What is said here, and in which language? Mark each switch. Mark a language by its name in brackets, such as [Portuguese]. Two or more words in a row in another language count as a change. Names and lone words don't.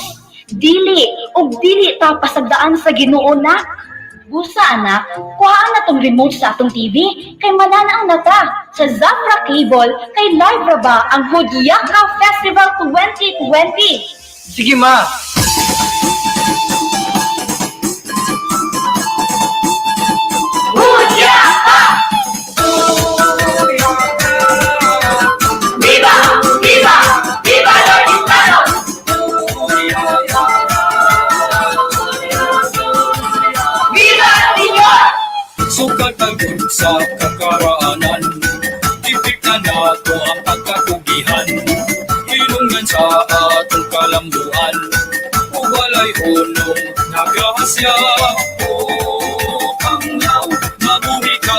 [Cebuano] Dili ta pasagdaan sa Ginoo na. Busa anak, kuhaan na tong remote sa atong TV kay mananaang nata sa Zafra Cable kay live ra ba ang Hudyaka Festival 2020. Sige ma. [Spanish] Viva! Viva! Viva los hispanos! Viva, Señor! [Cebuano] Sukatagon sa kakaraanan, titiktan nato ang pagkakugihan, ilungan sa atong kalambuan, uwalay unong nagahasya. O Panglao, mabuhi ka.